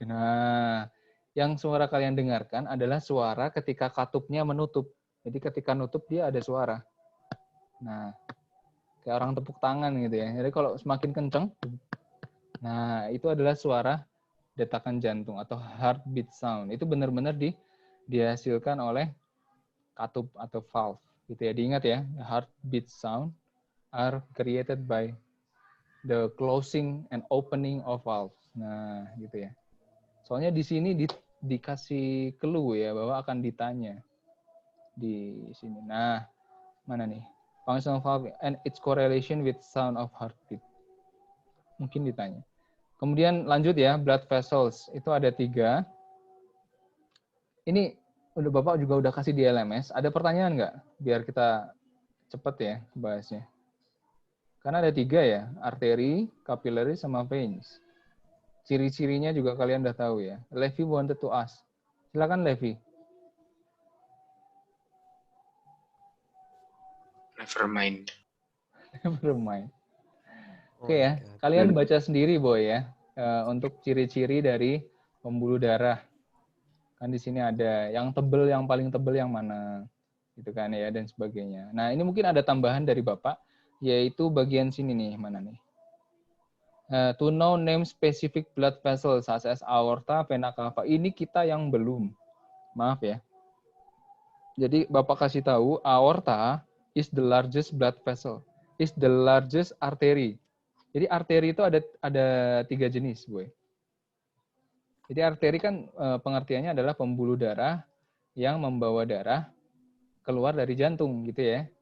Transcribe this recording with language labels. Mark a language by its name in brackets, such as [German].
[Indonesian] Nah, yang suara kalian dengarkan adalah suara ketika katupnya menutup. Jadi ketika nutup dia ada suara. Nah, kayak orang tepuk tangan gitu ya. Jadi kalau semakin kenceng, nah itu adalah suara detakan jantung atau heartbeat sound. Itu benar-benar dihasilkan oleh katup atau valve. Gitu ya. Diingat ya, [English] heartbeat sound are created by the closing and opening of valves. [Indonesian] Nah, gitu ya. Soalnya di sini dikasih clue ya bahwa akan ditanya di sini. Nah, mana nih? [English] Function of valve and its correlation with sound of heartbeat. [Indonesian] Mungkin ditanya. Kemudian lanjut ya, blood vessels. Itu ada 3. Ini udah Bapak juga udah kasih di LMS. Ada pertanyaan nggak? Biar kita cepet ya bahasnya. Karena ada 3 ya, arteri, capillary, sama veins. Ciri-cirinya juga kalian udah tahu ya. [English] Levi wanted to ask. [Indonesian] Silakan Levi. [English] Never mind. Never mind. Oh [Indonesian] Oke [English] my [Indonesian] ya, [English] God. [Indonesian] kalian baca sendiri Boy ya, untuk ciri-ciri dari pembuluh darah. Kan di sini ada yang tebel, yang paling tebel yang mana, gitu kan ya, dan sebagainya. Nah ini mungkin ada tambahan dari Bapak, yaitu bagian sini nih, mana nih? [English] To know name specific blood vessels such as aorta, vena cava. [Indonesian] Ini kita yang belum, maaf ya. Jadi Bapak kasih tahu, [English] aorta is the largest blood vessel, is the largest artery. [Indonesian] Jadi arteri itu ada 3 jenis, Boy. Jadi arteri kan pengertiannya adalah pembuluh darah yang membawa darah keluar dari jantung, gitu ya.